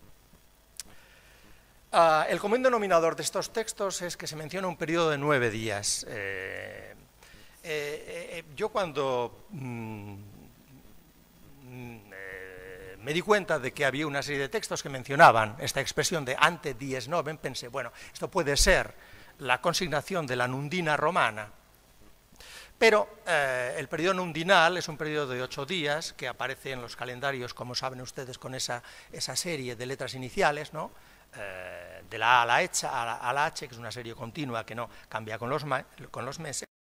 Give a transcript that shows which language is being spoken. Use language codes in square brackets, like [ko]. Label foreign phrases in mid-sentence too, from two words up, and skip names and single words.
[es] El común denominador de estos textos es que se menciona un periodo de 9 días. Yo cuando me di cuenta de que había una serie de textos que mencionaban esta expresión de [la] ante dies novem, [es] pensé, bueno, esto puede ser la consignación de la nundina romana, pero el periodo nundinal es un periodo de 8 días que aparece en los calendarios, como saben ustedes, con esa serie de letras iniciales, ¿no? De la A a la H, que es una serie continua que no cambia con los meses.